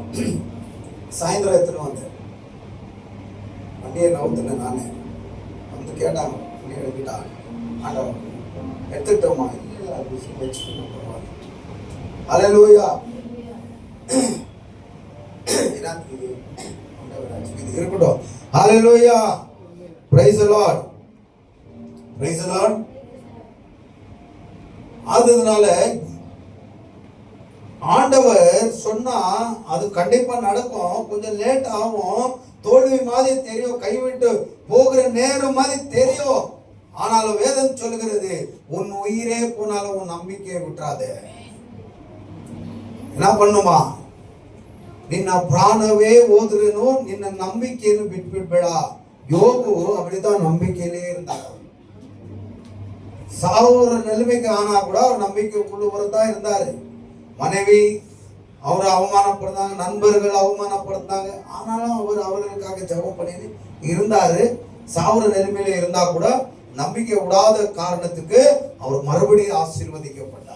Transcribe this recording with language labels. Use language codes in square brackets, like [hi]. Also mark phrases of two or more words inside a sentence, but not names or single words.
[ta] சாயந்தரம் எடுத்துன்னு வந்தேன், வண்டியை நவுத்துனேன் நானே. வந்து கேட்டாங்க, வண்டி எடுத்துட்டா? ஆண்டவன் எடுத்துட்டோமா? இல்லை, மிஷின் வச்சுக்கணும், பரவாயில்ல. ஹல்லேலூயா. இருக்கட்டும். ஹல்லேலூயா. [en] Praise the Lord. Praise the Lord. [ta] அதனால ஆண்டவர் சொன்னா அது கண்டிப்பா நடக்கும். கொஞ்சம் லேட் ஆகும், தோல்வி மாதிரி தெரியும், கைவிட்டு போகிற நேரம் மாதிரி தெரியும். ஆனாலும் வேதம் சொல்கிறது உன் உயிரே போனாலும் உன் நம்பிக்கையை விட்டுறாதே. என்ன பண்ணுமா? [kn] ನಿನ್ನ ಪ್ರಾಣವೇ ಹೋದ್ರೂ ನಿನ್ನ ನಂಬಿಕೆಯನ್ನು ಬಿಟ್ಬಿಡ್ಬೇಡ. [ta] ಯೋಬು அப்படிதான் நம்பிக்கையிலே இருந்தார். சாவுற நிலைமைக்கு ஆனா கூட அவர் நம்பிக்கைக்குள்ளவர் தான் இருந்தாரு. மனைவி அவரை அவமானப்படுத்தாங்க, நண்பர்கள் அவமானப்படுத்தாங்க, ஆனாலும் அவர் அவர்களுக்காக ஜெபம் பண்ணி இருந்தாரு. சாவுற நிலைமையில இருந்தா கூட நம்பிக்கை விடாத காரணத்துக்கு அவர் மறுபடியும் ஆசீர்வதிக்கப்பட்டார்.